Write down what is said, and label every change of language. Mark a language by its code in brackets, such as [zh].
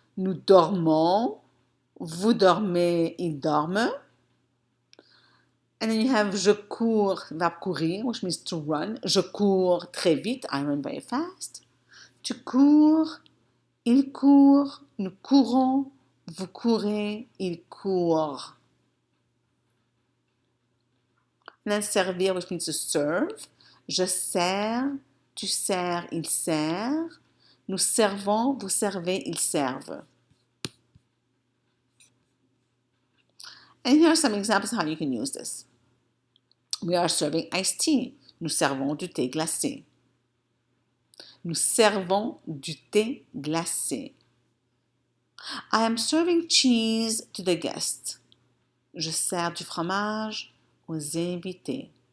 [fr] Nous dormons, vous dormez, ils dorment. [en] And then you have je cours, verbe courir, which means to run. [fr] Je cours très vite. [en] I run very fast. [fr] Tu cours, il court, nous courons. Vous courez, il court. [en] And then servir, which means to serve. [fr] Je sers, tu sers, il sert. Nous servons, vous servez, ils servent. [en] And here are some examples of how you can use this. We are serving iced tea. [fr] Nous servons du thé glacé. Nous servons du thé glacé. [en] I am serving cheese to the guests. [fr] Je sers du fromage aux invités.